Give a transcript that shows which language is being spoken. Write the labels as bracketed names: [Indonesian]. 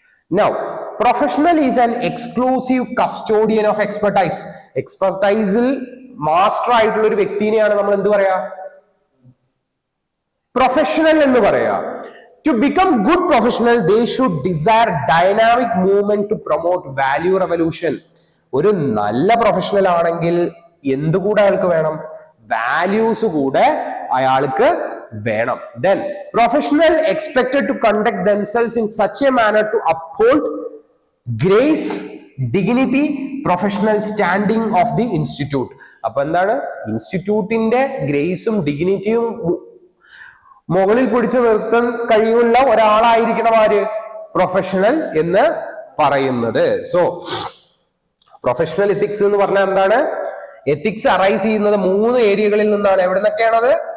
[English] Now, professional is an exclusive custodian of expertise. [Malayalam] Expertise-ൽ master ആയിട്ടുള്ള ഒരു വ്യക്തിനെയാണ് നമ്മൾ എന്ത് പറയാ? പ്രൊഫഷണൽ എന്ന് പറയാ. [English] To become good professional, they should desire dynamic movement to promote value revolution. [Malayalam] ഒരു നല്ല പ്രൊഫഷണൽ ആണെങ്കിൽ എന്തുകൂടെ അയാൾക്ക് വേണം? വാല്യൂസ് കൂടെ അയാൾക്ക് വേണം. [English] Then professional expected to conduct themselves in such a manner to uphold grace, dignity, professional standing of the institute. [Malayalam] അപ്പൊ എന്താണ്? ഇൻസ്റ്റിറ്റ്യൂട്ടിന്റെ ഗ്രേസും ഡിഗ്നിറ്റിയും മുകളിൽ പിടിച്ചു നിർത്താൻ കഴിയുള്ള ഒരാളായിരിക്കണം ആര്? പ്രൊഫഷണൽ എന്ന് പറയുന്നത്. സോ പ്രൊഫഷണൽ എത്തിക്സ് എന്ന് പറഞ്ഞാൽ എന്താണ്? എത്തിക്സ് അറൈസ് ചെയ്യുന്നത് 3 ഏരിയകളിൽ നിന്നാണ്. എവിടെ നിന്നൊക്കെയാണത്?